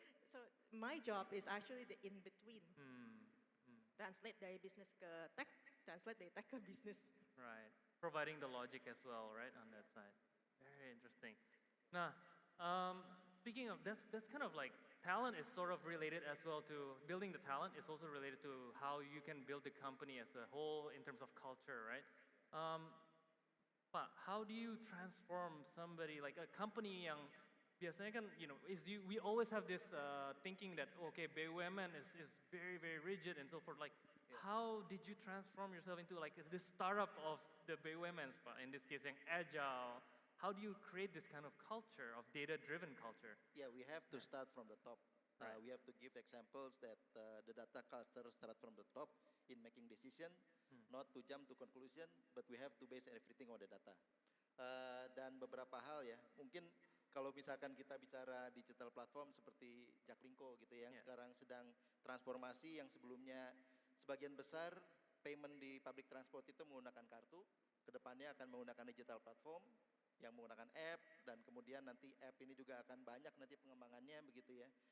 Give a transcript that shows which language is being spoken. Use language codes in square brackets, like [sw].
[en] So my job is actually the in between. [id] Translate dari bisnis ke tech, translate dari tech ke bisnis. [en] Right. Providing the logic as well, right, on that side. Very interesting. Nah, speaking of, that's kind of like talent is sort of related as well to building the talent is also related to how you can build the company as a whole in terms of culture, right? Pak, how do you transform somebody like a company [id] yang biasanya kan, [en] we always have this thinking that okay, BUMN is very very rigid and so forth. Like, how did you transform yourself into like this startup of the BUMNs, Pak? In this case, yang agile. How do you create this kind of culture, of data-driven culture? Yeah, we have to start from the top. Right. We have to give examples that the data culture start from the top in making decision, not to jump to conclusion, but we have to base everything on the data. [id] Dan beberapa hal ya, mungkin kalau misalkan kita bicara digital platform seperti JakLingko gitu ya, yang sekarang sedang transformasi, yang sebelumnya sebagian besar payment di public transport itu menggunakan kartu, kedepannya akan menggunakan digital platform, yang menggunakan app, dan kemudian nanti app ini juga akan banyak nanti pengembangannya begitu ya.